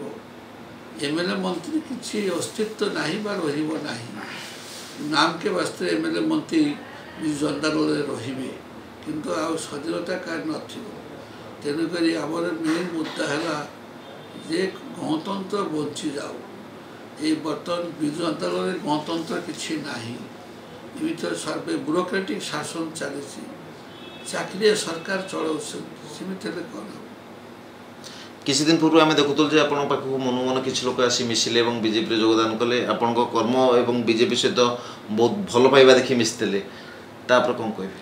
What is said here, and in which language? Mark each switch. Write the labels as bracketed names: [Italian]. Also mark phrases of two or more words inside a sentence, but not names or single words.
[Odia] ଏମଏଲ୍ଏ ମନ୍ତ୍ରୀ କିଛି ଅସ୍ତିତ୍ୱ ନାହିଁ ବା ରହିବ ନାହିଁ। [Hindi] नाम के वास्ते [Odia] ଏମଏଲ୍ଏ ମନ୍ତ୍ରୀ ଜନତା ଦଳରେ ରହିବେ, କିନ୍ତୁ ଆଉ ସ୍ୱାଧୀନତା କାହାର ନଥିବ। ତେଣୁକରି ଆମର ମେନ୍ ମୁଦ୍ଦା ହେଲା ଯେ ଗଣତନ୍ତ୍ର ବଞ୍ଚିଯାଉ। ଏଇ ବର୍ତ୍ତମାନ ବିଜୁ ଜନତା ଦଳର ଗଣତନ୍ତ୍ର କିଛି ନାହିଁ, ଏମିତି ସର୍ବେ ବ୍ୟୁରୋକ୍ରାଟିକ୍ ଶାସନ ଚାଲିଛି, ଚାକିରିଆ ସରକାର ଚଳାଉଛନ୍ତି, ସେମିତି ହେଲେ କ'ଣ ହେବ? କିଛି ଦିନ ପୂର୍ବରୁ ଆମେ ଦେଖୁଥିଲୁ ଯେ ଆପଣଙ୍କ ପାଖକୁ ମନୁ ମନ କିଛି ଲୋକ ଆସି ମିଶିଲେ ଏବଂ ବିଜେପିରେ ଯୋଗଦାନ କଲେ, ଆପଣଙ୍କ କର୍ମ ଏବଂ ବିଜେପି ସହିତ ବହୁତ ଭଲ ପାଇବା ଦେଖି ମିଶିଥିଲେ, ତାପରେ କ'ଣ କହିବେ?